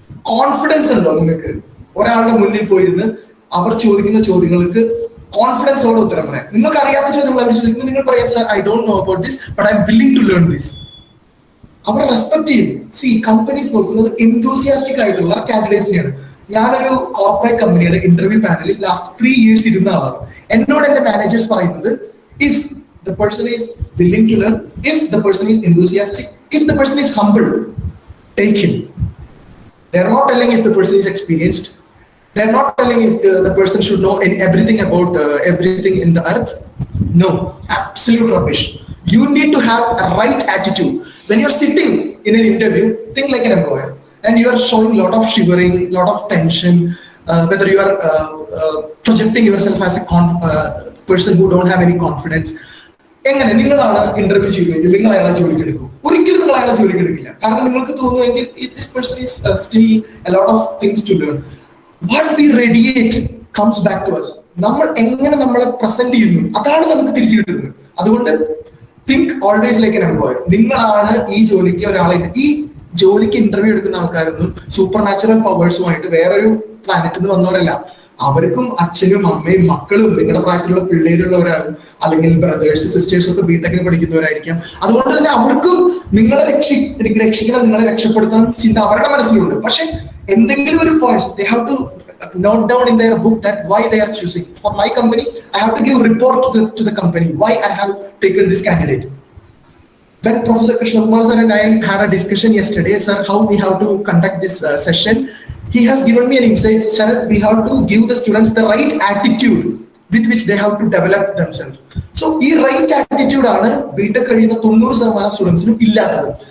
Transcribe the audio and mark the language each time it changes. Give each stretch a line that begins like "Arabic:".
Malayalam: Confidence ഉണ്ടോ നിങ്ങൾക്ക്? ഒരാളുടെ മുന്നിൽ പോയിരുന്ന് അവർ ചോദിക്കുന്ന ചോദ്യങ്ങൾക്ക് കോൺഫിഡൻസോടെ ഉത്തരം പറയാം. നിങ്ങൾക്ക് അറിയാത്ത ചോദ്യങ്ങൾ അവർ ചോദിക്കുമ്പോൾ നിങ്ങൾ പറയാം,
English: Sir I don't know about this but I'm willing to learn this.
Malayalam: Our respect ചെയ്യും. കമ്പനീസ് നോക്കുന്നത് എന്തൂസിയാസ്റ്റിക് ആയിട്ടുള്ള കാൻഡിഡേറ്റ്സിനെയാണ്. ഞാനൊരു കോർപ്പറേറ്റ് കമ്പനിയുടെ ഇന്റർവ്യൂ പാനലിൽ ലാസ്റ്റ് 3 years ഇരുന്ന ആളാണ്. എന്നോട് എന്റെ മാനേജേഴ്സ് പറയുന്നത്,
English: if the person is willing to learn, if the person is enthusiastic, if the person is humble, take him. They are not telling if the person is experienced. They are not telling if the person should know everything about everything in the earth. No, absolute rubbish. You need to have a right attitude. When you are sitting in an interview, think like an employer, and you are showing lot of shivering, lot of tension, whether you are projecting yourself as a person who don't have any confidence.
Malayalam: എങ്ങനെ നിങ്ങളാണ് interview ചെയ്യുന്നതെങ്കിൽ നിങ്ങൾ അയാളെ ജോലിക്ക് എടുക്കും? ഒരിക്കലും നിങ്ങൾ അയാളെ ജോലിക്ക് എടുക്കില്ല. കാരണം നിങ്ങൾക്ക് തോന്നുമെങ്കിൽ
English: this person is still a lot of things to learn. What we radiate comes back to us.
Malayalam: നമ്മൾ എങ്ങനെ നമ്മളെ പ്രസന്റ് ചെയ്യുന്നു അതാണ് നമുക്ക് തിരിച്ചു കിട്ടുന്നത്. അതുകൊണ്ട്
English: think always like an employer.
Malayalam: നിങ്ങളാണ് ഈ ജോലിക്ക് ഈ ജോലിക്ക് ഇന്റർവ്യൂ എടുക്കുന്ന ആൾക്കാരൊന്നും സൂപ്പർ നാച്ചുറൽ പവേഴ്സുമായിട്ട് വേറൊരു പ്ലാനറ്റിൽ നിന്ന് വന്നവരല്ല. അവർക്കും അച്ഛനും അമ്മയും മക്കളും നിങ്ങളുടെ പ്രായത്തിലുള്ള പിള്ളേരുള്ളവരാകും, അല്ലെങ്കിൽ ബ്രദേഴ്സ് സിസ്റ്റേഴ്സ് ഒക്കെ ബിടെക്കിന് പഠിക്കുന്നവരായിരിക്കാം. അതുകൊണ്ട് തന്നെ അവർക്കും നിങ്ങളെ രക്ഷിക്കണം, നിങ്ങളെ രക്ഷപ്പെടുത്തണം ചിന്ത അവരുടെ മനസ്സിലുണ്ട്. പക്ഷെ എന്തെങ്കിലും ഒരു points
English: they have to note down in their book that why they are choosing. For my company, I have to give report to the company why I have taken this candidate. When Professor Krishna Kumar sir and I had a discussion yesterday, sir, how we have to conduct this session, he has given me an insight. Sharath, we have to give the students the right attitude with which they have to develop themselves.
Malayalam: So ഈ right attitude ആണ് BTech കഴിയുന്ന 90% സ്റ്റുഡൻസിനും ഇല്ലാത്തത്.